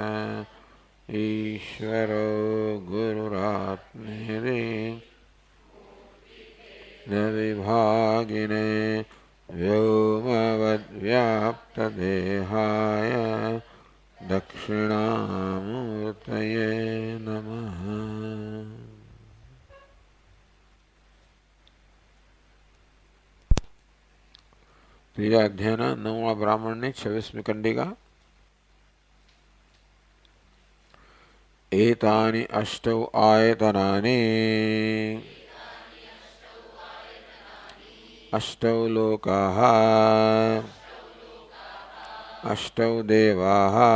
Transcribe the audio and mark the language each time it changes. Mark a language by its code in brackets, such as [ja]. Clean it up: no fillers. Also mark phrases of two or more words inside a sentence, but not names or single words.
[sa] ईश्वरो गुरुरात्मेति न विभागिने व्योमवद्व्याप्तदेहाय दक्षिणामूर्तये नमः। [gu] ત્રીજા અધ્યાયના 9મા બ્રાહ્મણની 26મી કંડિકા। [sa] एतानि अष्टौ आयतनानि अष्टौ लोकाः अष्टौ देवाः